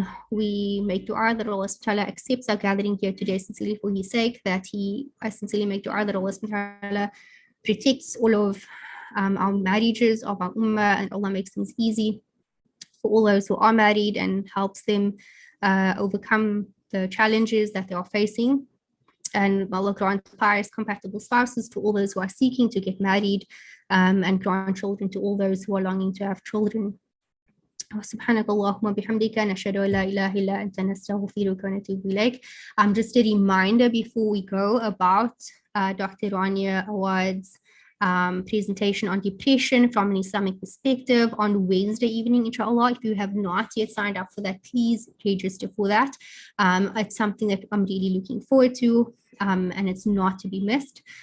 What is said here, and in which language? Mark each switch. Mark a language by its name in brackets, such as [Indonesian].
[English] We make dua that Allah subhanahu wa ta'ala accepts our gathering here today sincerely for his sake, that I sincerely make dua that Allah subhanahu wa ta'ala protects all of our marriages of our ummah, and Allah makes things easy for all those who are married and helps them overcome the challenges that they are facing. And Allah grant pious, compatible spouses to all those who are seeking to get married, and grant children to all those who are longing to have children. [Arabic] سبحانك اللهم وبحمدك نشهد أن لا إله إلا أنت نستغفرك ونتوب إليك. [English] Just a reminder before we go about Dr. Rania Awad's presentation on depression from an Islamic perspective on Wednesday evening, inshallah. If you have not yet signed up for that, please register for that. It's something that I'm really looking forward to, and it's not to be missed.